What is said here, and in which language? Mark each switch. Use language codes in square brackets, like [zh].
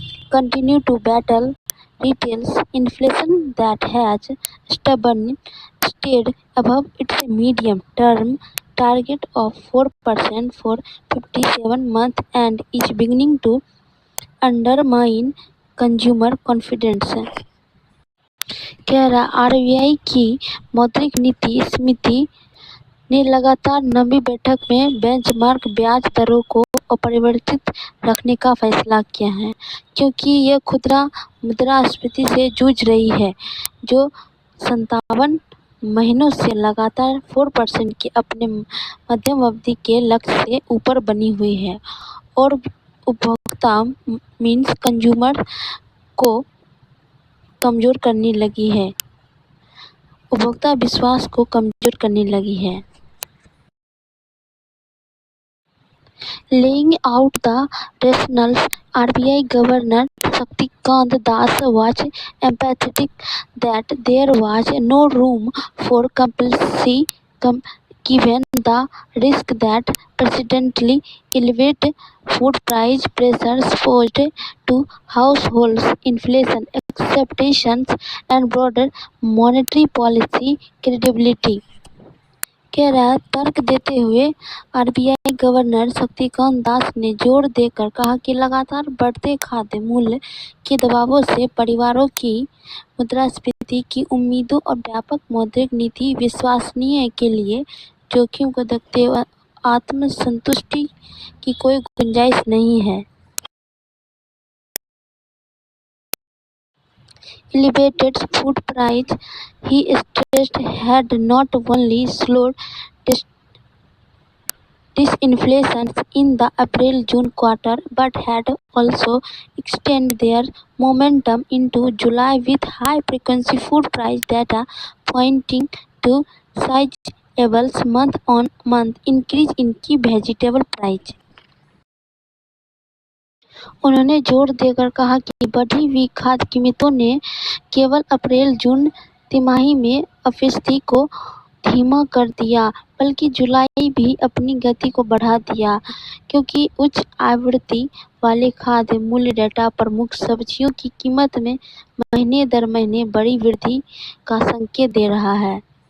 [en] continues to battle retail inflation that has stubbornly stayed above its medium-term target of 4% for 57 months and is beginning to undermine consumer confidence. [hi] कह RBI की मौद्रिक नीति समिति ने लगातार 9वीं बैठक में बेंचमार्क ब्याज दरों को अपरिवर्तित रखने का फैसला किया है, क्योंकि यह खुदरा मुद्रास्फीति से जूझ रही है, जो 57 महीनों से लगातार 4% के अपने मध्यम अवधि के लक्ष्य से ऊपर बनी हुई है और उपभोक्ता [en] means consumer [hi] को कमजोर करने लगी है, उपभोक्ता विश्वास को कमजोर करने लगी है। [en] Laying out the rationales, RBI Governor Shaktikant Das was emphatic that there was no room for complacency given the risk that persistently elevated food price pressures posed to households, inflation expectations, and broader monetary policy credibility. [hi] तर्क देते हुए RBI governor Shaktikanta Das ने जोर देकर कहा कि लगातार बढ़ते खाद्य मूल्य के दबावों से परिवारों की मुद्रास्फीति की उम्मीदों और व्यापक मौद्रिक नीति विश्वसनीय के लिए जोखिम को देखते हुए आत्मसंतुष्टि की कोई गुंजाइश नहीं है। [en] Elevated food price, he stressed, had not only slowed disinflation in the April-June quarter but had also extended their momentum into July with high-frequency food price data pointing to sizable month-on-month increase in key vegetable price. [hi] उन्होंने जोर देकर कहा कि बढ़ी हुई खाद्य कीमतों ने केवल अप्रैल-जून तिमाही में अपस्फीति को धीमा कर दिया, बल्कि जुलाई भी अपनी गति को बढ़ा दिया, क्योंकि उच्च आवृत्ति वाले खाद्य मूल्य डेटा प्रमुख सब्जियों की कीमत में महीने दर महीने बड़ी वृद्धि का संकेत दे रहा है।